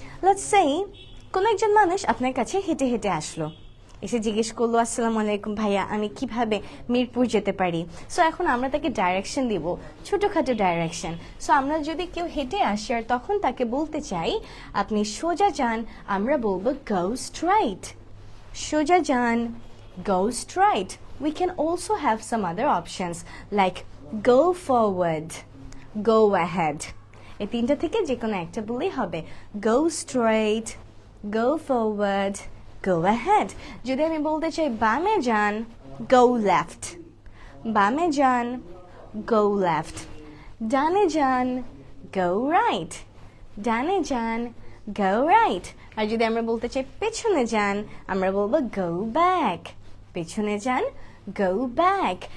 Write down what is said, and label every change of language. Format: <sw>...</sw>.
<bn>Let's say কোন একজন মানুষ আপনার কাছে হেঁটে হেঁটে আসলো, এসে জিজ্ঞেস করলো আসসালামু আলাইকুম ভাইয়া, আমি কিভাবে মিরপুর যেতে পারি। সো এখন আমরা তাকে ডাইরেকশন দিব, ছোটখাটো ডাইরেকশন। সো আমরা যদি কেউ হেঁটে আসি আর তখন তাকে বলতে চাই আপনি সোজা যান, আমরা বলবো go straight, সোজা যান, go straight.</bn> <en>We can also have some other options like go forward, go ahead.</en> <bn>এই তিনটা থেকে যে কোনো একটা বললেই হবে।</bn> <en>go straight, go forward, go ahead.</en> <bn>যদি আমি বলতে চাই বামে যান, go left, বামে যান, go left. ডানে যান, go right, ডানে যান, go right. আর যদি আমরা বলতে চাই পেছনে যান, আমরা বলবো go back, পেছনে যান, go back.</bn>